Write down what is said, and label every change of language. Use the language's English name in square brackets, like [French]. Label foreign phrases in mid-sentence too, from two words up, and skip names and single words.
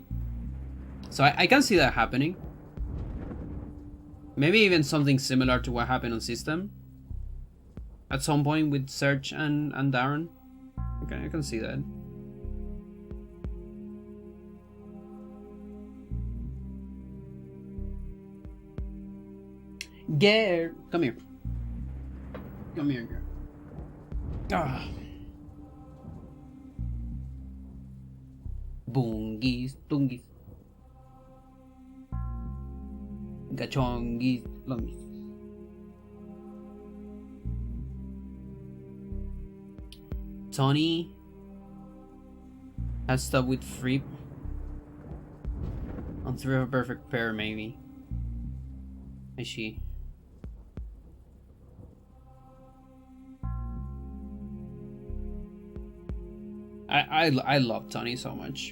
[English] So I can see that happening. Maybe even something similar to what happened on System at some point with Serge and Darren. Okay, I can see that. Gare, come here. Come here, girl. Ah. Bungis, tungis. Gachongis, longis. Tony has stuff with Fripp on Three of a Perfect Pair, maybe. I see. I love Tony so much.